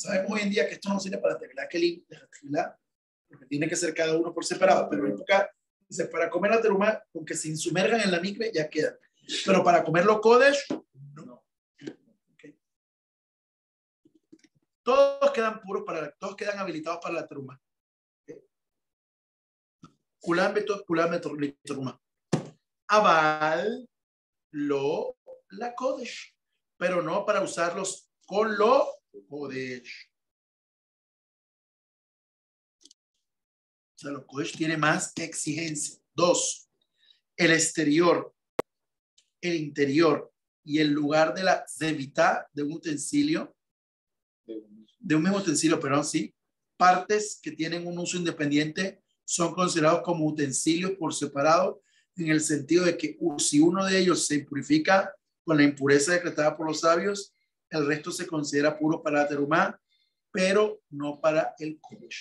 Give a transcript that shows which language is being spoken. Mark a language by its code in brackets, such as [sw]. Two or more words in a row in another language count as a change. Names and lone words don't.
[es] Sabemos hoy en día que esto no sirve para tener kelim, porque tiene que ser cada uno por separado, pero en época, para comer la teruma, aunque se insumergan en la migbe, ya quedan. Pero para comer los kodesh, no. Okay. Todos quedan puros, todos quedan habilitados para la teruma. [he] כולם תרומה. אבל לא קודש, [es] pero no para usarlos con lo kodesh. O sea, los kodesh tiene más exigencia. 2. El exterior, el interior y el lugar de la zevitá de un utensilio, de un mismo utensilio, perdón, sí, partes que tienen un uso independiente son considerados como utensilios por separado, en el sentido de que si uno de ellos se purifica con la impureza decretada por los sabios, el resto se considera puro para la terumá, pero no para el kodesh.